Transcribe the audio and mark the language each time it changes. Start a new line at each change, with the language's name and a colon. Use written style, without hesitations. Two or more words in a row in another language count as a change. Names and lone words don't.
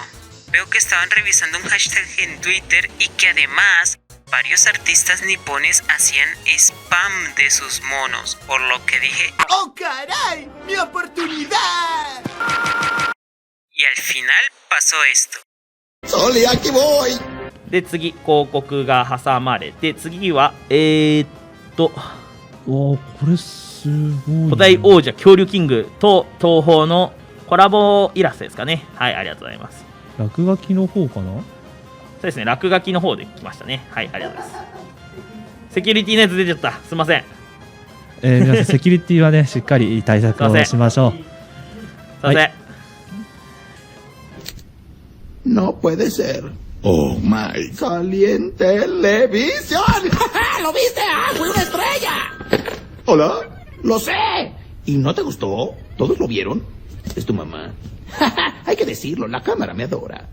Spanish: Veo que estaban revisando un hashtag en Twitter y que además varios artistas nipones hacían spam de sus monos, por lo que dije ¡Oh caray! ¡Mi oportunidad! Y al final pasó esto. ¡Sole, aquí voy!
Japanese: で次広告が挟まれて、次はこれすごいね。古代王者恐竜キングと東宝のコラボイラストですかね。はい、ありがとうございます。落書きの方かな。そうですね、落書きの方で来ましたね。はい、ありがとうございます。セキュリティのやつ出ちゃった。すいません。皆さんセキュリティはねしっかり対策をしましょう。すいません。
Spanish: No puede ser.
English: Oh my.
Spanish: Salí en televisión. ¿Lo viste? ¡Ah, fue una estrella! ¿Hola? Lo sé. ¿Y no te gustó? ¿Todos lo vieron? Es tu mamá. Hay que decirlo, la cámara me adora.